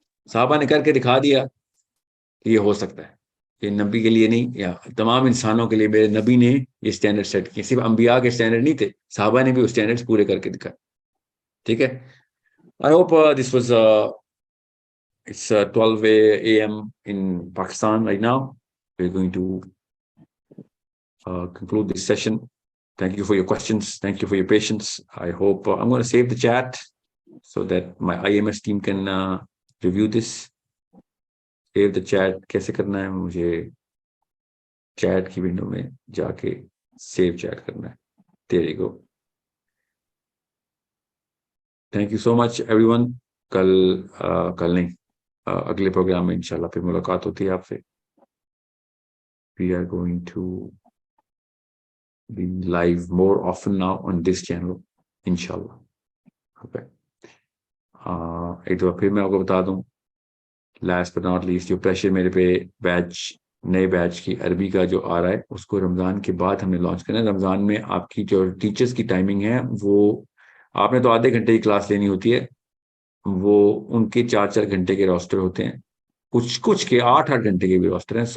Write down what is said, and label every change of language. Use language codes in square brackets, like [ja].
[hi] साहबा ने करके दिखा दिया कि ये हो सकता है. ये नबी के लिए नहीं, या तमाम इंसानों के लिए मेरे नबी ने ये स्टैंडर्ड सेट किए. सिर्फ अंबिया के स्टैंडर्ड नहीं थे, साहबा ने भी वो स्टैंडर्ड्स पूरे करके दिखाए. ठीक है. [en] I hope this was it's 12 a.m. in Pakistan right now. We're going to conclude this session. Thank you for your questions. Thank you for your patience. I hope I'm going to save the chat so that my IMS team can review this. Save the chat. [hi] कैसे करना है? मुझे chat की window में जाके save chat करना है. [en] There you go. Thank you so much everyone. [hi] कल नहीं, अगले प्रोग्राम में इंशाल्लाह फिर मुलाकात होती है आपसे. [en] we are going to be live more often now on this channel, inshallah. Okay. [hi] एक दफा फिर मैं आपको बता दूं, [en] last but not least, [hi] जो प्रेशर मेरे पे नए बैच की अरबी का जो आ रहा है, उसको रमज़ान के बाद हमने लॉन्च करना है। रमज़ान में आपकी जो टीचर्स की टाइमिंग है, वो आपने तो आधे घंटे की क्लास लेनी होती है, वो उनके 4-4 घंटे के रोस्टर होते हैं, कुछ के 8-8 घंटे के भी रोस्टर हैं।